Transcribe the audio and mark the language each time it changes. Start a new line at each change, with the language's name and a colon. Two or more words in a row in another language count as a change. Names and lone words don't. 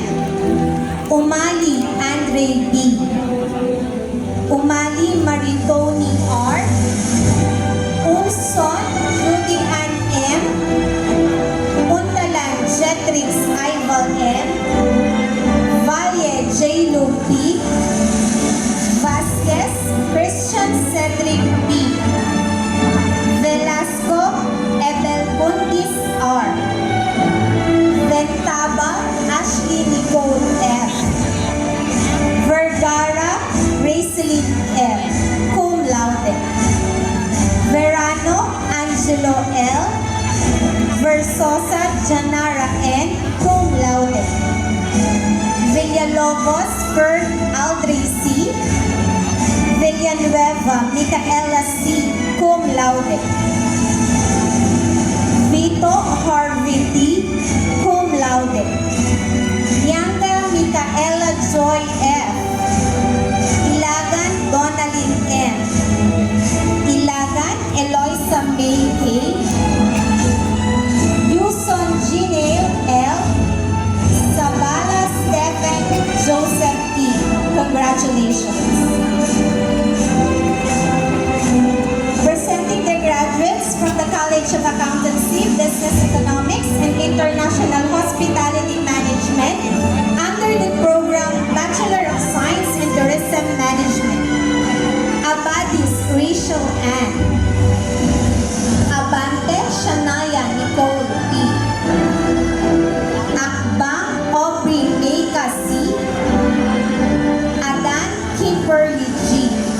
English: Umali Andre B. Umali Maritoni R. Unson Judy Ann M. Untalan Jetrix Ival M. Valle J. Lu P. Vasquez Christian Cedric P. Velasco Ebel Buntis R. Ventaba Ashley Nicole F. Vergara Raceline F.
Latin: Cum laude.
English: Verano Angelo L. Versosa Janara N.
Latin: Cum laude.
English: Villalobos Ferd Aldrey C. Villanueva Micaela C.
Latin: Cum laude.
English: Vito Harvey D.
Latin: Cum laude.
English: Yanga Micaela Joy F. Ilagan Donalyn M. Ilagan Eloisa May K. Yuson Gineo L. Sabala Stephen Joseph E. Congratulations. Presenting the graduates from the College of Accountancy, Business Economics, and International Hospitality Management under the program Bachelor of Science in Tourism Management. Abadis Rachel Ann. Abante Shania Nicole P. Akbang Aubrey Meika C. Adan Kimberly G.